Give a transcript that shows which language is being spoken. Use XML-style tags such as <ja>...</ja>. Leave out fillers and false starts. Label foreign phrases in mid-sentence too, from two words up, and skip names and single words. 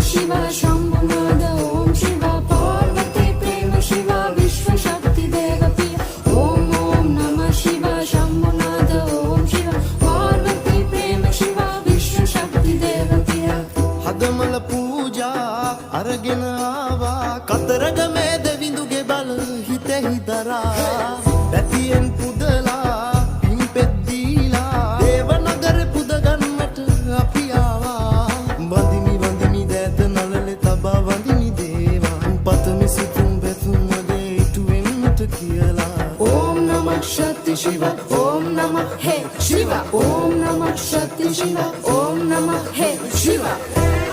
<sa>शिव शंभुनाद ओम शिव पार्वती प्रेम शिव विश्व शक्ति देवती ओम ओम नमः शिव शंभुनाद ओम शिव पार्वती प्रेम शिव विश्व शक्ति देवती</sa> <si>හදමල පූජා අරගෙන ආවා කතරග මේ දෙවිඳුගේ බල හිතෙහි දරා පැතියෙන් පුදලා පිම්පෙත් දීලා දේවනගර පුද ගන්නට අපි ආවා වඳිමි වඳිමි දෑත නළලේ තබා වඳිමි දේවා පතමි සිතුම් බැතුම් වගේ ඉටුවෙන්නට කියලා</si> <sa>ओम नमः शक्ति शिव ओम नमः हे शिव ओम नमः शक्ति शिव ओम नमः हे शिव</sa>